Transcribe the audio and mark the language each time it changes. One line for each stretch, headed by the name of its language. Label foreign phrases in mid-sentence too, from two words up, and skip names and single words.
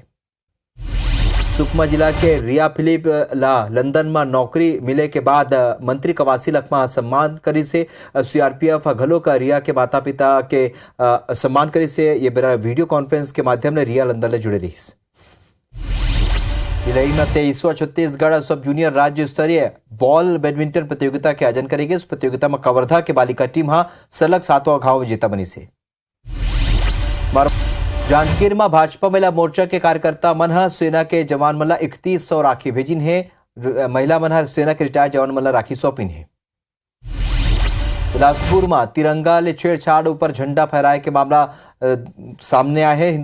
Chhattisgarhi: सुकमा जिला के रिया फिलिप ला लंदन में नौकरी मिले के बाद मंत्री कवासी लखमा सम्मान करी से सीआरपीएफ घलो का रिया के माता पिता के सम्मान करी से ये बेरा वीडियो कॉन्फ्रेंस के माध्यम से रिया लंदन ले जुड़े रही। भिलई में 23वां छत्तीसगढ़ सब जूनियर राज्य स्तरीय बॉल बैडमिंटन प्रतियोगिता के आयोजन करेंगे। इस प्रतियोगिता में कवर्धा के बालिका टीम सलग 7वां घाव विजेता बनी से। जांजगीर में भाजपा महिला मोर्चा के कार्यकर्ता मन सेना के जवान मन 3100 राखी भेजिन है। महिला मन सेना के रिटायर्ड जवान मन राखी सौंपिन है। बिलासपुर में तिरंगा ले छेड़छाड़ ऊपर झंडा फहराए के मामला सामने आए हैं।